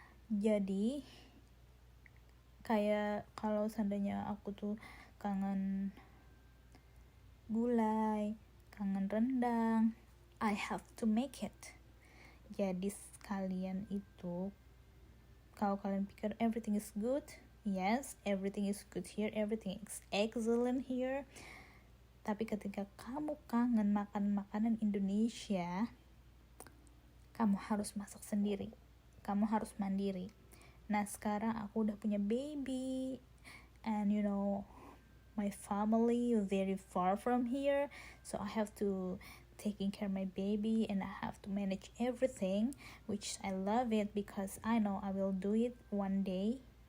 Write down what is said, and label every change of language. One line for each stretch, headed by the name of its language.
Indonesian: Jadi kayak kalau seandainya aku tuh kangen gulai, kangen rendang,
English: I have to make it.
Indonesian: Jadi kalian itu, kalau kalian pikir
English: everything is good, yes, everything is good here, everything is excellent here.
Indonesian: Tapi ketika kamu kangen makan makanan Indonesia, kamu harus masak sendiri, kamu harus mandiri. Nah sekarang aku udah punya
English: baby, and you know my family very far from here, so I have to taking care of my baby, and I have to manage everything, which I love it because I know I will do it one day.